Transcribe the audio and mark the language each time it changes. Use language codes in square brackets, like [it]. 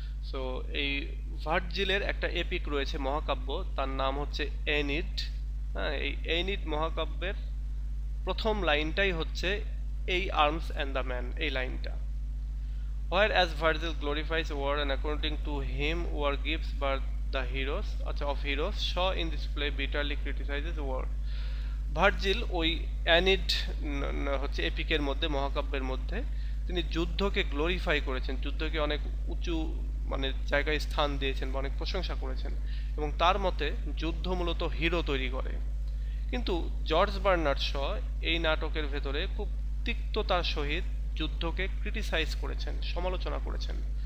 [bn] So এই ভার্জিলের একটা epic রয়েছে, মহাকাব্য, তার নাম হচ্ছে এনিড। এই এনিড মহাকাব্যের প্রথম লাইনটাই হচ্ছে এই আর্মস অ্যান্ড দ্য ম্যান, এই লাইনটা। [en] Whereas Virgil glorifies war and according to him war gives birth the heroes of heroes, Shaw in this play bitterly criticizes war. [bn] Virgil ওই অ্যানিড হচ্ছে এপিকের মধ্যে, মহাকাব্যের মধ্যে তিনি যুদ্ধকে গ্লোরিফাই করেছেন, যুদ্ধকে অনেক উঁচু মানে জায়গায় স্থান দিয়েছেন বা অনেক প্রশংসা করেছেন, এবং তার মতে যুদ্ধ মূলত হিরো তৈরি করে। কিন্তু জর্জ বার্নার্ড শ এই নাটকের ভেতরে খুব তিক্ততার সহিত যুদ্ধকে ক্রিটিসাইজ করেছেন, সমালোচনা করেছেন।